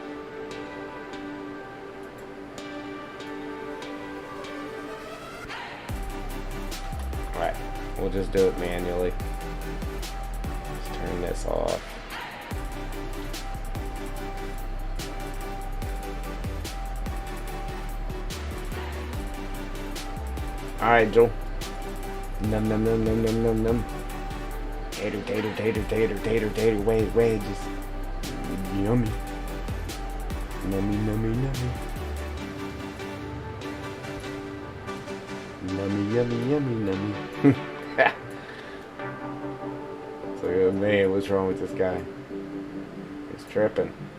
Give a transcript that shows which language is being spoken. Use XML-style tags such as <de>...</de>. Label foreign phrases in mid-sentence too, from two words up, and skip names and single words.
<en>Alright, we'll just do it manually. Let's turn this off. Alright, Joel. Num num num num num num num. Tater, tater, tater, tater, tater, tater, wait, just yummy. Nummy, nummy, nummy. Nummy, yummy, yummy, nummy. So, man, what's wrong with this guy? He's tripping.</en>